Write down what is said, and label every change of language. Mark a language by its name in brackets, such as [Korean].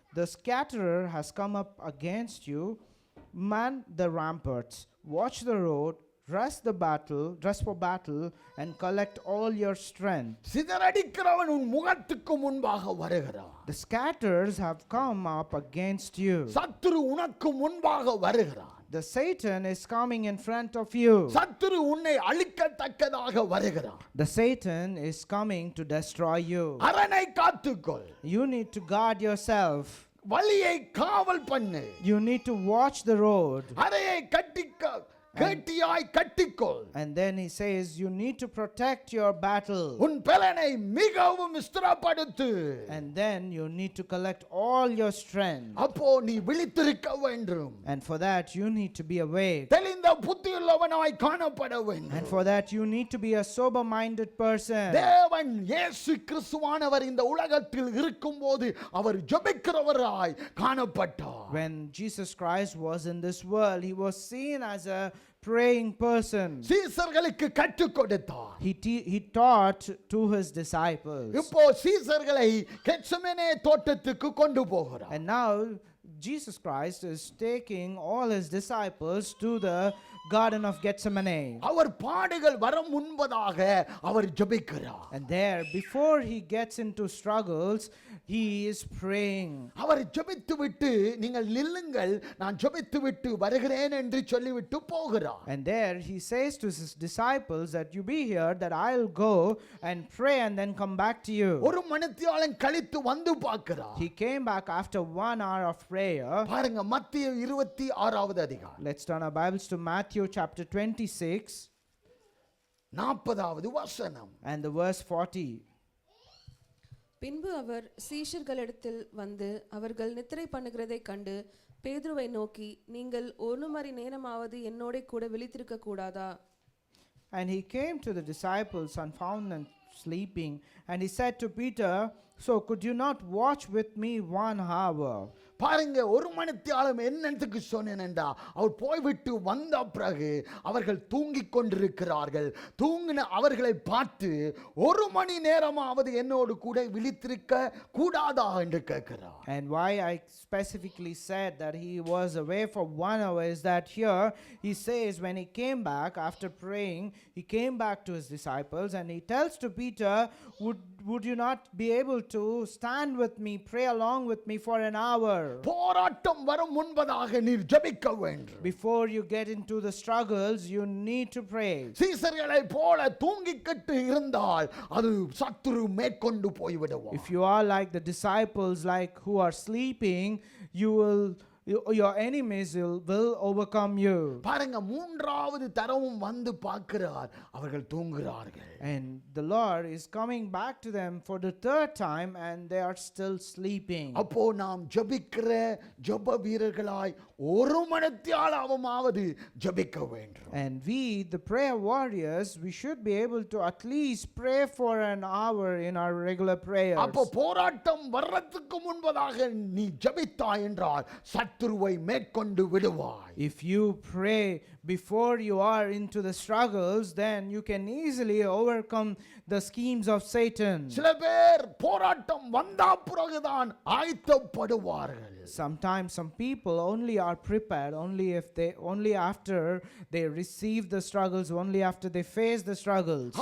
[English] The scatterer has come up against you, man the ramparts, watch the road, dress for battle, and collect all your strength. [Tamil] சிதறடிக்கிறவன் உன் முகத்துக்கு முன்பாக வருகிறான். [English] The scatterers have come up against you. [Tamil] சத்துரு உனக்கு முன்பாக வருகிறான். [English] The Satan is coming in front of you. [Tamil] சத்துரு உன்னை அழிக்கத்தக்கதாக வருகிறான். [English] The Satan is coming to destroy you. [Tamil] அரணை காத்துக்கொள். [English] You need to guard yourself. [Tamil] வழியை காவல் பண்ணு. [English] You need to watch the road. [Tamil] அறையை கெட்டியாய் கட்டிக்கொள். [English] And then he says you need to protect your battle. [Tamil] உன் பலனை மிகவும் ஸ்திரப்படுத்து. [English] And then you need to collect all your strength. [Tamil] அப்போ நீ விழித்திருக்க வேண்டும். [English] And for that you need to be awake. [Tamil] தெளிந்த புத்தியுள்ளவனாய் காணப்பட வேண்டும். [English] And for that you need to be a sober minded person. [Tamil] தேவன் இயேசு கிறிஸ்துவானவர் இந்த உலகத்தில் இருக்கும்போது அவர் ஜெபிக்கிறவராய் காணப்பட்டார். [English] When Jesus Christ was in this world, he was seen as a praying person. [Tamil] சீசர்களுக்கு கற்றுக் கொடுத்தார். [English] He taught to his disciples. [Tamil] இப்போ சீசர்களை கெத்செமனே தோட்டத்துக்கு கொண்டு போகிறார். [English] And now Jesus Christ is taking all his disciples to the Garden of Gethsemane. [Tamil] அவர் பாடுகள் வர முன்பதாக அவர் ஜெபிக்கிறார். [English] And there, before he gets into struggles, he is praying. [Tamil] அவர் ஜெபித்து விட்டு நீங்கள் நில்லுங்கள் நான் ஜெபித்து விட்டு வருகிறேன் என்று சொல்லிவிட்டு போகிறார். [English] And there he says to his disciples that you be here, that I'll go and pray and then come back to you. [Tamil] ஒரு மணித்தியாலம் கழித்து வந்து பார்க்கிறார். [English] He came back after 1 hour of prayer. [Tamil] பாருங்க மத்தேயு 26வது அதிகாரம். [English] Let's turn our Bibles to Matthew chapter 26 [Tamil] 40வது வசனம். [English] and the verse 40. [Tamil] பின்பு அவர் சீஷர்களிடத்தில் வந்து அவர்கள் நித்திரை பண்ணுகிறதைக் கண்டு பேதுருவை நோக்கி, நீங்கள் 1 மணி நேரமாவது என்னோட கூட விழித்திருக்க கூடாதா? [English] And he came to the disciples and found them sleeping. And he said to Peter, so could you not watch with me 1 hour? [Tamil] பாருங்க ஒரு மணித்தியாலம் என்னத்துக்கு சொன்னேன்டா, அவர் போய்விட்டு வந்த பிறகு அவர்கள் தூங்கிக் கொண்டிருக்கிறார்கள். தூங்கின அவர்களை பார்த்து 1 மணி நேரமாவது என்னோடு கூட விழித்திருக்க கூடாதா என்று கேட்கிறார். [English] And why I specifically said that he was away for 1 hour is that here he says when he came back after praying, he came back to his disciples and he tells to Peter, would you not be able to stand with me, pray along with me for an hour? [Tamil] போராட்டம் வரும் முன்பதாக நீர் ஜெபிக்க வேண்டும். [English] Before you get into the struggles, you need to pray. [Tamil] சீசர்களை போல தூங்கிக்கிட்டு இருந்தால் அது சத்துரு மேற்கொண்டு போய்விடுவார். [English] If you are like the disciples, like who are sleeping, your enemies will overcome you. [Tamil] பாருங்க மூன்றாவது தரவும் வந்து பார்க்கிறார், அவர்கள் தூங்குகிறார்கள். [English] And the Lord is coming back to them for the 3rd time and they are still sleeping. [Tamil] அப்போ நாம் ஜெபிக்கிற ஜெப வீரர்களாய் 1 மணித்தியாலமாவது ஜெபிக்க வேண்டும். [English] And we, the prayer warriors, we should be able to at least pray for an hour in our regular prayers. [Tamil] அப்போ போராட்டம் வர்றதுக்கு முன்பதாக நீ ஜெபித்தாய் என்றால் சத்துருவை மேற்கொண்டு விடுவாய். [English] If you pray before you are into the struggles, then you can easily overcome the schemes of Satan. [Tamil] சில பேர் போராட்டம் வந்த பிறகுதான் ஆயத்தப்படுவார்கள். [English] Sometimes some people only are prepared only after they receive the struggles, only after they face the struggles.